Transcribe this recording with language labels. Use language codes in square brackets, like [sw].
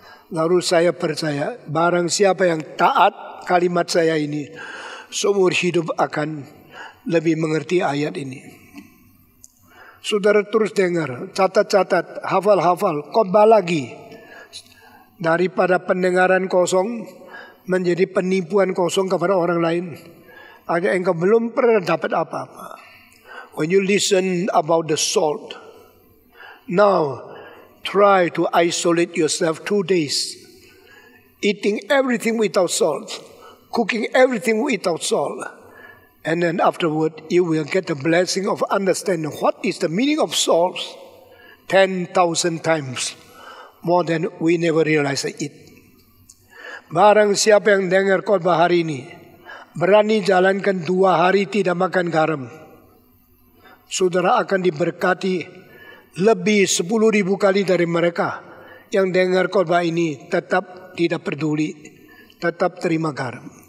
[id] Lalu saya percaya, barang siapa yang taat kalimat saya ini, seumur hidup akan lebih mengerti ayat ini. Saudara terus dengar, catat-catat, hafal-hafal, khotbah lagi. Daripada pendengaran kosong menjadi penipuan kosong kepada orang lain. Agar engkau belum pernah dapat apa-apa. [en] When you listen about the salt, now try to isolate yourself 2 days. Eating everything without salt. Cooking everything without salt. And then afterward, you will get the blessing of understanding what is the meaning of salt 10,000 times more than we never realize it. [id] Barang siapa yang dengar khotbah hari ini, berani jalankan 2 hari tidak makan garam, saudara akan diberkati lebih 10.000 kali dari mereka yang dengar khotbah ini tetap tidak peduli, tetap terima garam.